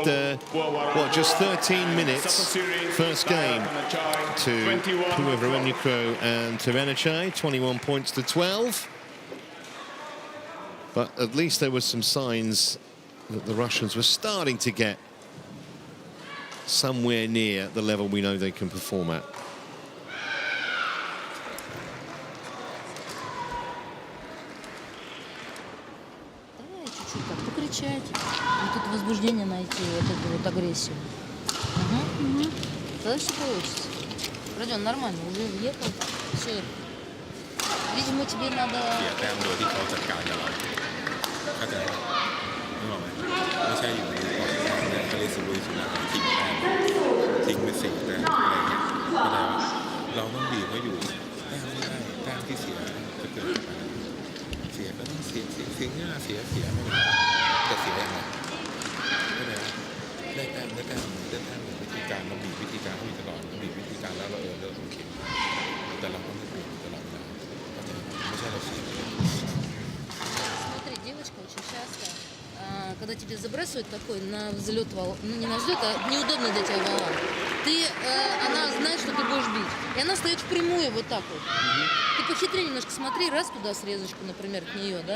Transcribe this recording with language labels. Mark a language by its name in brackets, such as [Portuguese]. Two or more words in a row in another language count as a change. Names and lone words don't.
[English] after, what, just 13 minutes, first game to PUAVARANUKROH and TAERATTANACHAI, 21 points to 12. But at least there were some signs that the Russians were starting to get somewhere near the level we know they can perform at. [Russian] Чуть-чуть так покричать, вот это возбуждение найти, вот эту вот агрессию. Угу. Тогда все получится. Родион, нормально, уже въехал, все. Видимо, тебе надо... [Thai] เสียแต้มโดยที่เขาจัดการกับเราเข้าใจไหมนึกออกไหมไม่ใช่อยู่ในก่อนเนี่ยเขาเรียกสุรุ่ยสุร่าย ทิ้งแต้มทิ้งไป4 แต้มอะไรเงี้ยเข้าใจว่าเราต้องบีบเขาอยู่แต้มไม่ได้แต้มที่เสียจะเกิดอะไรเสียก็ต้องเสียเสียไม่เป็นไรแต่เสียยังไงเข้าใจไหมได้แต้มวิธีการเราบีบวิธีการเขาอยู่ตลอดเราบีบวิธีการแล้วเราเลิกโอเคแต่เราก็ไม่บีบตลอดเวลาเข้าใจไหมไม่ใช่เราเสีย [Russian] Смотри, девочка очень часто, когда тебе забрасывают такой на взлет, ну не на взлет, а неудобно для тебя вала, она знает, что ты будешь бить. И она стоит впрямую вот так вот. Ты похитрее немножко смотри, раз туда срезочку, например, к нее, да?